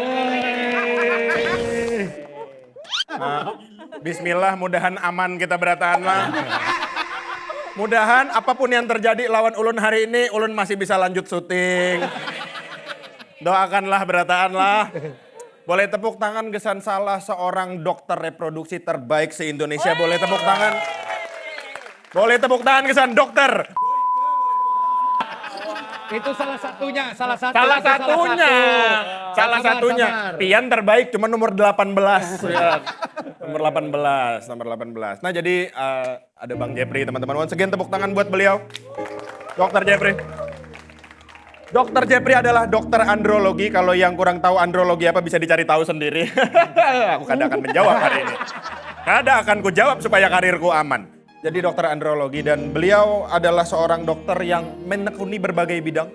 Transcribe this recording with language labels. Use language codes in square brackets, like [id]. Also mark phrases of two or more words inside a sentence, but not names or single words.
[bjn] Bismillah, mudahan aman kita berataan lah. Mudahan apapun yang terjadi lawan ulun hari ini, ulun masih bisa lanjut syuting. Doakanlah, berataan lah. [id] Boleh tepuk tangan gesan salah seorang dokter reproduksi terbaik se-Indonesia. Boleh tepuk tangan. Boleh tepuk tangan gesan dokter. Itu salah satunya. Salah satunya. [bjn] Pian terbaik cuma nomor 18. [id] Ya. Nomor 18. Nah jadi ada Bang Jeffrey teman-teman. [en] Once again [id] tepuk tangan buat beliau. Dr. Jeffrey. Dr. Jeffrey adalah dokter andrologi. Kalau yang kurang tahu andrologi apa bisa dicari tahu sendiri. [bjn] Aku kada akan menjawab hari ini. Kada akan ku jawab supaya karirku aman. [id] Jadi dokter andrologi dan beliau adalah seorang dokter yang menekuni berbagai bidang.